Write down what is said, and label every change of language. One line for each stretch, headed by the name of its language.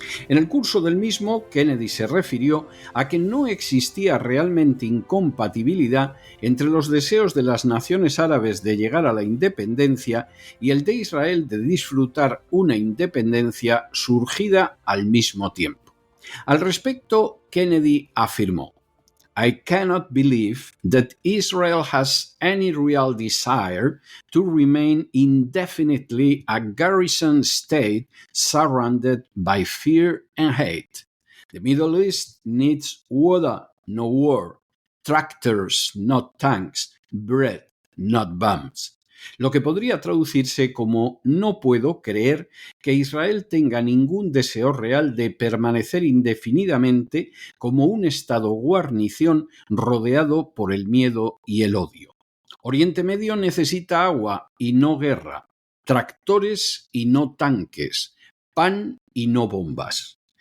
Spanish: En el curso del mismo, Kennedy se refirió a que no existía realmente incompatibilidad entre los deseos de las naciones árabes de llegar a la independencia y el de Israel de disfrutar una independencia surgida al mismo tiempo. Al respecto, Kennedy afirmó:
English: I cannot believe that Israel has any real desire to remain indefinitely a garrison state surrounded by fear and hate. The Middle East needs water, no war, tractors, not tanks, bread, not bombs.
Spanish: Lo que podría traducirse como no puedo creer que Israel tenga ningún deseo real de permanecer indefinidamente como un estado guarnición rodeado por el miedo y el odio. Oriente Medio necesita agua y no guerra, tractores y no tanques, pan y no bombas.